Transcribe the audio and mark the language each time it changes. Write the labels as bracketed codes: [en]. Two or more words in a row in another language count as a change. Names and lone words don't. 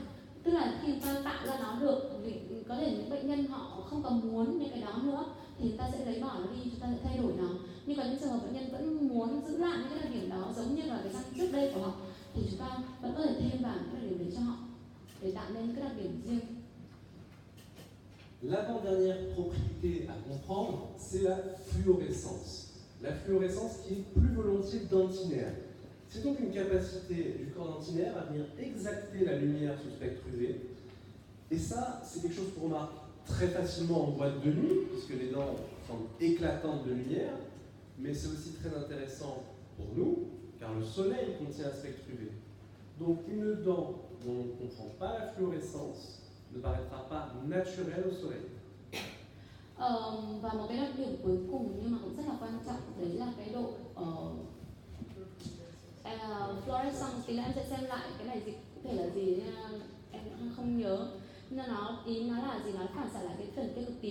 [vi] Tức là khi chúng ta tạo ra nó được, vì có thể những bệnh nhân họ không còn muốn những cái đó nữa thì chúng ta sẽ lấy bỏ nó đi, chúng ta sẽ thay đổi nó. Nhưng có những trường hợp bệnh nhân vẫn muốn giữ lại những cái đặc điểm đó giống như là cái răng trước đây của họ, thì chúng ta vẫn có thể thêm vào những cái đặc điểm đấy cho họ để tạo nên những cái đặc điểm riêng. [fr] L'avant-dernière propriété à comprendre, c'est la fluorescence. La fluorescence qui est plus volontiers dentinaire. C'est donc une capacité du corps dentinaire à venir exacter la lumière sous spectre UV. Et ça, c'est quelque chose qu'on remarque très facilement en boîte de nuit, puisque les dents semblent éclatantes de lumière, mais c'est aussi très intéressant pour nous, car le soleil contient un spectre UV. Donc une dent dont on ne comprend pas la fluorescence ne paraîtra pas naturelle au soleil. [vi] Và một cái đặc điểm cuối cùng nhưng mà cũng rất là quan trọng đấy là cái độ fluorescence. Thì là em sẽ xem lại cái này cụ thể là gì, em cũng không nhớ. Nhưng nó là gì, nó phản xạ lại cái phần tia cực tím.